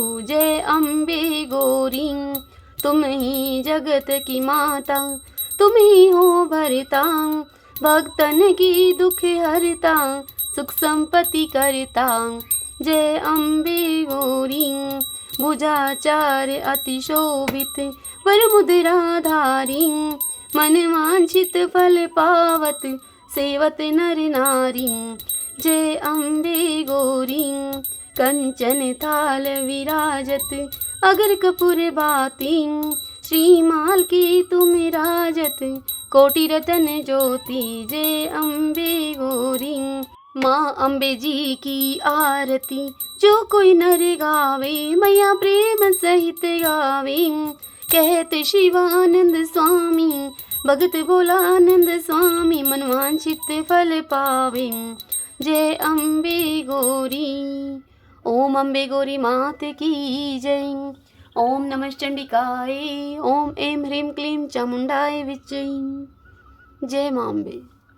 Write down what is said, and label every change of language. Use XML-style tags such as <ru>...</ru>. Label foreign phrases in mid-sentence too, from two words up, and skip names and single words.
<hi>जय अम्बे गौरी, तुम ही जगत की माता, तुम ही हो भरता, भक्तन की दुख हरता, सुख संपत्ति करता। जय अम्बे गौरी, भुजाचार अति शोभित, वर मुद्राधारी, मन वांछित फल पावत, सेवत नर नारी। जय अम्बे गौरी, कंचन थाल विराजत, अगर कपूर बाती, श्रीमाल की तुम राजत, कोटि रतन ज्योति। जय अम्बे गौरी, माँ अम्बे जी की आरती, जो कोई नर गावे, मैया प्रेम सहित गावे, कहते शिवानंद स्वामी, भगत भोलानंद स्वामी, मनवांछित फल पावे। जय अम्बे गौरी, ओम अम्बे गौरी मात की जय।</hi> <sa>ओम नमः चंडिकाय, ओम ऐं ह्रीं क्लीं चामुंडाय विच्चे।</sa> <hi>जय मां अम्बे।</hi>